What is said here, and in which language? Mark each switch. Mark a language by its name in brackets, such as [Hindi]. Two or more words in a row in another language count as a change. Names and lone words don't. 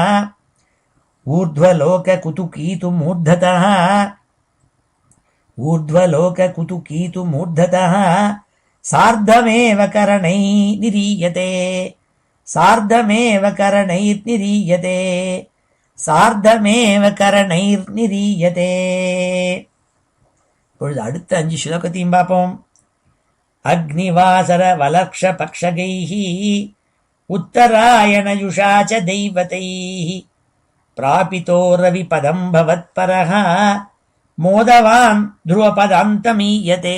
[Sanskrit] ऊर्ध्वलोककुतुकीतु मूर्धतः ऊर्ध्वलोककुतुकीतु मूर्धतः सार्धमेव करणैः निरीयते सार्धमेव करणैर्निरीयते सार्धमेव करणैर्निरीयते. [Tamil] இப்பொழுது அடுத்த 5 ஸ்லோகத்தையும் பார்ப்போம். [Sanskrit] अग्निवासर वलक्ष पक्षगैः उत्तरायणयुषा च दैवतैः प्रापितो रविपदं भवत्परः मोदवान् ध्रुवपदान्तमीयते.